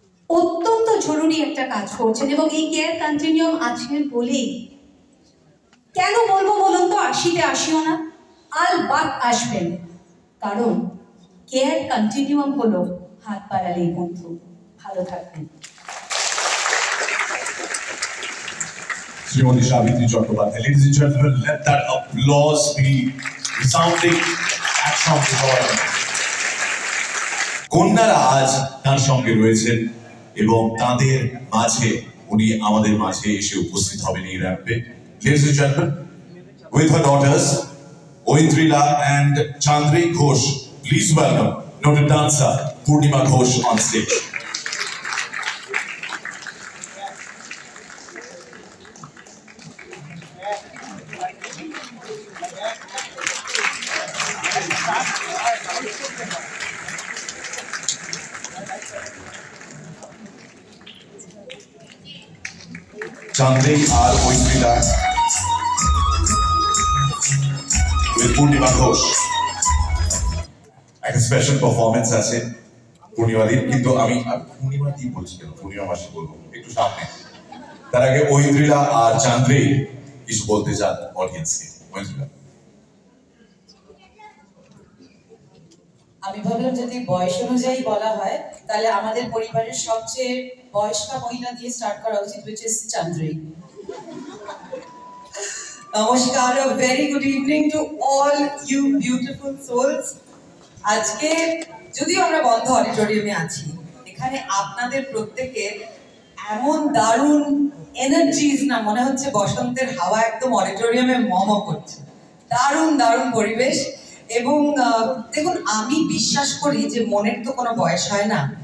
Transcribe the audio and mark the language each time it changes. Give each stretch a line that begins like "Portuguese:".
Bangla: অত্যন্ত জরুরি একটা কাজ করছেন, এবং এই কেয়ার কন্টিনিউয়াম আছে বলেই, কেন বলবো বলুন তো 80-তে আসিও না, আলবাত আসবেন, কারণ কেয়ার কন্টিনিউয়াম হলো হাত বাড়ালেই বন্ধু। ভালো থাকবেন।
English: Shrimati Savitri Chattopadhyay, ladies and gentlemen, let that applause be resounding
Bangla: একসঙ্গে সবাই। কন্যারা আজ তার সঙ্গে রয়েছেন এবং তাদের মাঝে উনি আমাদের মাঝে এসে উপস্থিত হবেন এই র্যাম্পে।
English: Ladies and gentlemen, with her daughters Oindrila and Chandri Ghosh, please welcome noted dancer Purnima Ghosh on stage. Chandri are Oindrila with Purnima Ghosh.
Bangla: একটা স্পেশাল পারফরমেন্স আছে পূর্ণিমাদির, কিন্তু আমি পূর্ণিমা কি বলছি কেন, পূর্ণিমা মাসি বলবো একটু সামনে। তার আগে ঐন্দ্রিলা আর চান্দ্রি কিছু বলতে চান অডিয়েন্সকে। ঐন্দ্রিলা। আমি ভাবলাম যদি বয়স অনুযায়ী বলা হয় তাহলে আমাদের পরিবারের সবচেয়ে বয়স্কা মহিলা দিয়ে স্টার্ট করা উচিত,
English: which is
Bangla: Chandri.
English: Namaskar, a very good evening to all you beautiful souls.
Bangla: আজকে যদিও আমরা বন্ধ অডিটোরিয়ামে আছি, এখানে আপনাদের প্রত্যেকের এমন দারুণ এনার্জিজ, না মনে হচ্ছে বসন্তের হাওয়া একদম অডিটোরিয়ামে মম করছে। দারুণ দারুণ পরিবেশ। এবং দেখুন, আমি বিশ্বাস করি যে মনের তো কোনো বয়স হয় না।